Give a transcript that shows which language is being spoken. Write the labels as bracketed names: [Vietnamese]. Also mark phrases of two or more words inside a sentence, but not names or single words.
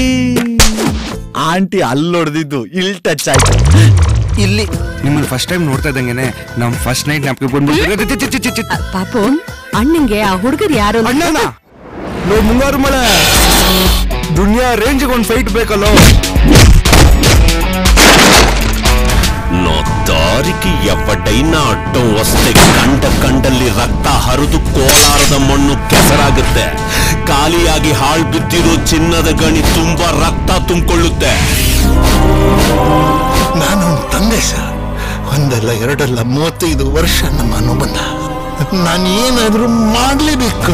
[Kannada] ಆಂಟಿ ಅಲ್ಲೊಡ್ದಿದ್ದು ಇಲ್ಲಿ ಟಚ್ ಆಯ್ತು. ಇಲ್ಲಿ ನಿಮ್ಮನ್ನ [English] first time [Kannada] ನೋಡ್ತಾ ಇದ್ದಂಗೆನೆ ನಮ್ [English] first night [Kannada] ಜ್ಞಾಪಕ ಬಂದ್ಬಿಟ್ಟು. ಪಾಪು ಅಣ್ಣಂಗೆ ಆ ಹುಡುಗರು ಯಾರು? ಅಣ್ಣನ ಮುಂಗಾರು ಮಳೆ ದುನಿಯಾ ರೇಂಜ್ಗೆ ಒಂದು ಫೈಟ್ ಬೇಕಲ್ಲೋ. [Telugu] నా దారికి ఎవడైనా అడ్డం వస్తే [Kannada] కండಲ್ಲಿ ರಕ್ತ ಹರಿದು ಕೋಲಾರದ ಮಣ್ಣು ಕೆಸರಾಗುತ್ತೆ. ಖಾಲಿಯಾಗಿ ಹಾಳು ಬಿದ್ದಿರೋ ಚಿನ್ನದ ಗಣಿ ತುಂಬಾ ರಕ್ತ ತುಂಬಿಕೊಳ್ಳುತ್ತೆ. ನಾನು ತಂದೆ ಸರ್, ಒಂದಲ್ಲ ಎರಡಲ್ಲ 35 ವರ್ಷ ನಮ್ಮ ಅನುಬಂಧ. ನಾನು ಏನಾದ್ರೂ ಮಾಡ್ಲೇಬೇಕು.